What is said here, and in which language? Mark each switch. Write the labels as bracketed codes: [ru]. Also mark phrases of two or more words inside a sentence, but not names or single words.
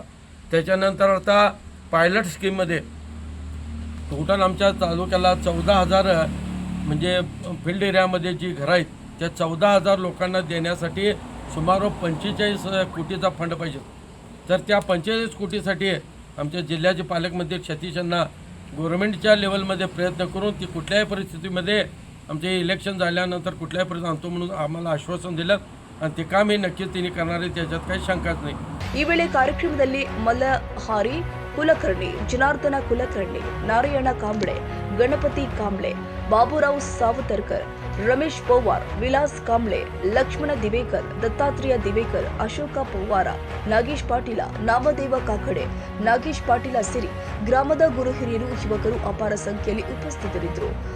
[mr] त्याच्यानंतर आता [en] pilot schemeमध्ये [mr] टोटल आमच्या तालुक्याला 14,000 म्हणजे [en] field areaमध्ये [mr] जी घरं आहेत त्या 14,000 लोकांना देण्यासाठी सुमारे 45 कोटीचा फंड पाहिजे. तर त्या 45 कोटीसाठी आमच्या जिल्ह्याचे पालकमंत्री सतीशांना [en] governmentच्या levelमध्ये [mr] प्रयत्न करून ती कुठल्याही परिस्थितीमध्ये आमचे इलेक्शन झाल्यानंतर कुठल्याही परिस्थितीत आणतो म्हणून आम्हाला आश्वासन दिलं आणि ते काम हे नक्कीच त्यांनी करणार आहे, त्याच्यात काही शंकाच नाही. [kn] ಈ ವೇಳೆ ಕಾರ್ಯಕ್ರಮದಲ್ಲಿ ಮಲ್ಲಹಾರಿ ಕುಲಕರ್ಣಿ, ಜನಾರ್ದನ ಕುಲಕರ್ಣಿ, ನಾರಾಯಣ ಕಾಂಬ್ಳೆ, ಗಣಪತಿ ಕಾಂಬ್ಳೆ, ಬಾಬುರಾವ್ ಸಾವತರ್ಕರ್, ರಮೇಶ್ ಪವಾರ್, ವಿಲಾಸ್ ಕಾಂಬ್ಳೆ, ಲಕ್ಷ್ಮಣ ದಿವೇಕರ್, ದತ್ತಾತ್ರೇಯ ದಿವೇಕರ್, ಅಶೋಕ ಪವಾರ, ನಾಗೇಶ್ ಪಾಟೀಲ, ನಾಮದೇವ ಕಾಕಡೆ, ನಾಗೇಶ್ ಪಾಟೀಲ ಸೇರಿ ಗ್ರಾಮದ ಗುರು ಹಿರಿಯರು, ಯುವಕರು ಅಪಾರ ಸಂಖ್ಯೆಯಲ್ಲಿ ಉಪಸ್ಥಿತರಿದ್ದರು.